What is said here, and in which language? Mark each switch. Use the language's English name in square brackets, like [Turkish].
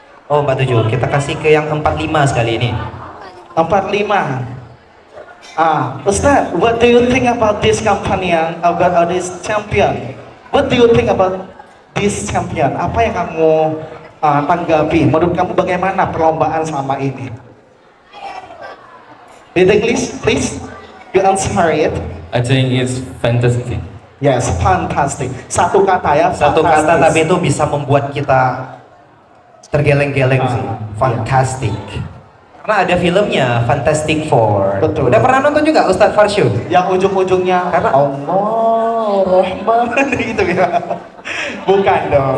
[Indonesian] Oh 47, kita kasih ke yang 45 sekali ini. 45. [English] Ustaz, what do you think about this company, about this champion? What do you think about this champion? [Indonesian] Apa yang kamu tanggapi? Menurut kamu bagaimana perlombaan selama ini? [English] In English, please, you answer it. I think it's fantastic. Yes, fantastic. [Indonesian] Satu kata ya. Satu kata [English] fantastic. [Indonesian] tapi itu bisa membuat kita tergeleng-geleng sih. Fantastic. Karena ada filmnya Fantastic Four. Betul. Udah pernah nonton juga Ustadz Farshu? Yang ujung-ujungnya Karena- Allah Rahman gitu ya. Bukan dong.